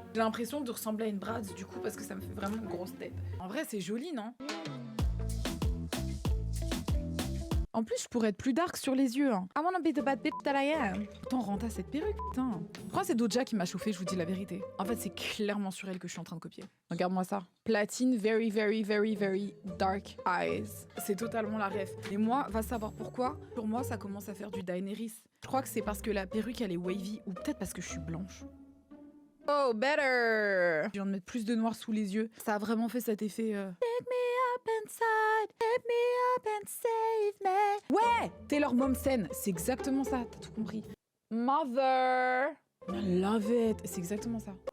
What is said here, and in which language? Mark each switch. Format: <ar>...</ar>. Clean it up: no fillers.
<fr>J'ai l'impression de ressembler à une Bratz, du coup, parce que ça me fait vraiment une grosse tête. En vrai, c'est joli, non? En plus, je pourrais être plus dark sur les yeux. Hein.</fr> <en>I wanna be the bad bitch that I am.</en> <fr>Pourtant, Renta cette perruque, putain. Je crois que c'est Doja qui m'a chauffé, je vous dis la vérité. En fait, c'est clairement sur elle que je suis en train de copier. Regarde-moi ça.</fr> <en>Platine, very, very, very, very dark eyes.</en> <fr>C'est totalement la ref. Et moi, va savoir pourquoi. Pour moi, ça commence à faire du Daenerys. Je crois que c'est parce que la perruque, elle est wavy. Ou peut-être parce que je suis blanche.</fr> <en>Oh, better!</en> <fr>Je viens de mettre plus de noir sous les yeux. Ça a vraiment fait cet effet...</fr> <en>Take me up inside, take me up and save me.</en> <fr>Ouais! Taylor Momsen, c'est exactement ça, t'as tout compris. Mother!</fr> <en>I love it,</en> <fr>c'est exactement ça.</fr>